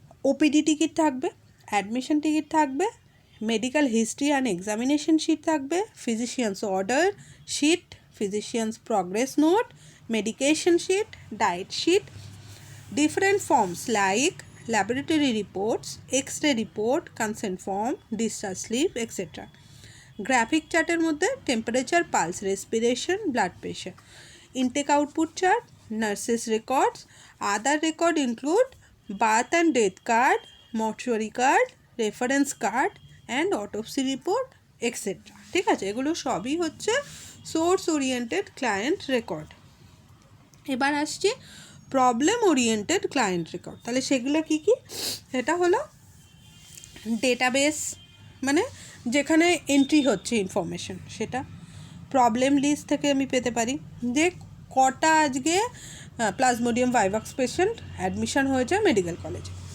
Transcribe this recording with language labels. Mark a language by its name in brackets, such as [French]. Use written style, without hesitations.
[English] OPD ticket থাকবে, admission ticket থাকবে, medical history and examination sheet থাকবে, physicians order sheet, physicians progress note, medication sheet, diet sheet, different forms like laboratory reports, x-ray report, consent form, discharge slip, etc. Graphic chart এর মধ্যে temperature, pulse, respiration, blood pressure. Intake output chart, nurses records. Other record include birth and death card, mortuary card, reference card and autopsy report, etc. [Bangla] ঠিক আছে, এগুলো সবই হচ্ছে source oriented client record. এবার আসছি problem oriented client record. তাহলে সেগুলো কী কী, সেটা হলো ডেটাবেস, মানে যেখানে এন্ট্রি হচ্ছে ইনফরমেশন, সেটা প্রবলেম লিস্ট থেকে আমি পেতে পারি, যে কটা আজকে প্লাজমোডিয়াম ভাইভাক্স পেশেন্ট অ্যাডমিশন হয়েছে মেডিকেল কলেজে।